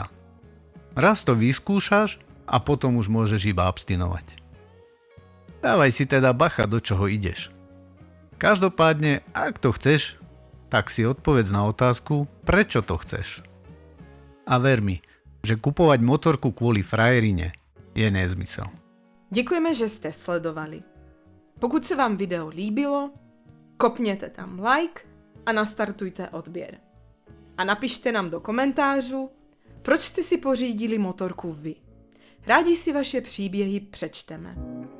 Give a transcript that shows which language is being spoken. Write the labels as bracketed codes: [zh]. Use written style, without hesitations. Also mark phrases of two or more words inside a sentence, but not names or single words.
[sk] Raz to vyskúšaš a potom už môžeš iba abstinovať. Dávaj si teda bacha, do čoho ideš. Každopádne, ak to chceš, tak si odpovedz na otázku, prečo to chceš. A ver mi, že kupovať motorku kvôli frajerine je nezmysel. [cs] Děkujeme, že jste sledovali. Pokud se vám video líbilo, kopněte tam like a nastartujte odběr. A napište nám do komentářů, proč jste si pořídili motorku vy. Rádi si vaše příběhy přečteme.